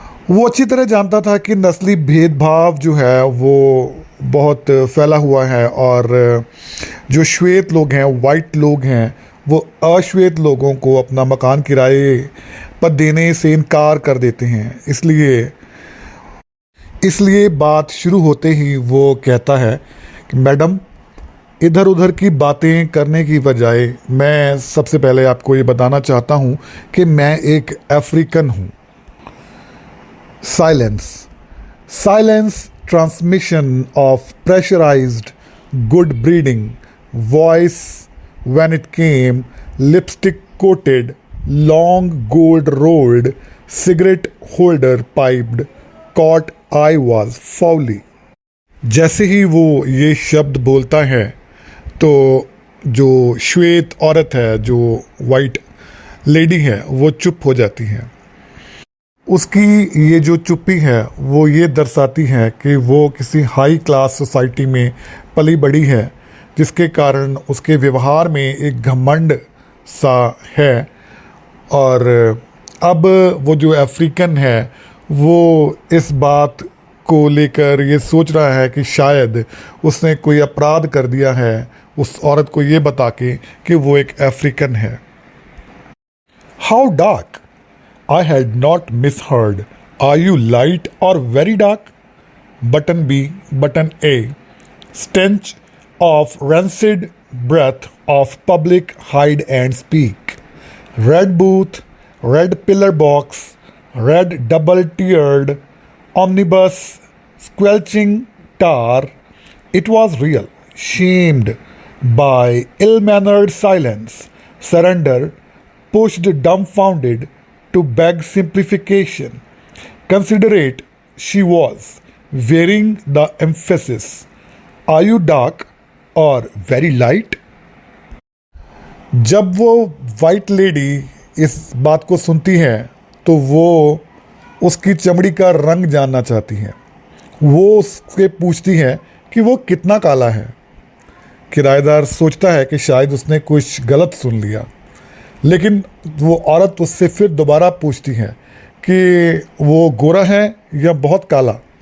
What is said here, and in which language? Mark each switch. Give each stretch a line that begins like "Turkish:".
Hindi: वो अच्छी तरह जानता था कि नस्ली भेदभाव जो है वो बहुत फैला हुआ है, और जो श्वेत लोग हैं, वाइट लोग हैं, वो अश्वेत लोगों को अपना मकान किराए पर देने से इनकार कर देते हैं। इसलिए बात शुरू होते ही वो कहता है कि मैडम, इधर उधर की बातें करने की बजाय मैं सबसे पहले आपको ये बताना चाहता हूँ कि मैं एक अफ्रीकन हूँ।
English: Silence, transmission of pressurized good breeding, voice when it came, lipstick coated, long gold rolled, cigarette holder piped, caught I was foully.
Hindi: जैसे ही वो ये शब्द बोलता है तो जो श्वेत औरत है, जो वाइट लेडी है, वो चुप हो जाती है। उसकी ये जो चुप्पी है वो ये दर्शाती है कि वो किसी हाई क्लास सोसाइटी में पली बड़ी है, जिसके कारण उसके व्यवहार में एक घमंड सा है। और अब वो जो अफ्रीकन है वो इस बात को लेकर ये सोच रहा है कि शायद उसने कोई अपराध कर दिया है, उस औरत को ये बता के कि वो एक अफ्रीकन है।
English: How dark? I had not misheard. Are you light or very dark? Button B, button A. Stench of rancid breath of public hide and speak. Red booth, red pillar box, red double-tiered omnibus, squelching tar. It was real. Shamed by ill-mannered silence, surrender, pushed dumbfounded to beg simplification. Considerate she was, wearing the emphasis. Are you dark or very light?
Hindi: जब वो white lady इस बात को सुनती है तो वो उसकी चमड़ी का रंग जानना चाहती है। वो उससे पूछती है कि वो कितना काला है। किराएदार सोचता है कि शायद उसने कुछ गलत सुन लिया, लेकिन वो औरत उससे फिर दोबारा पूछती है कि वो गोरा है या बहुत काला।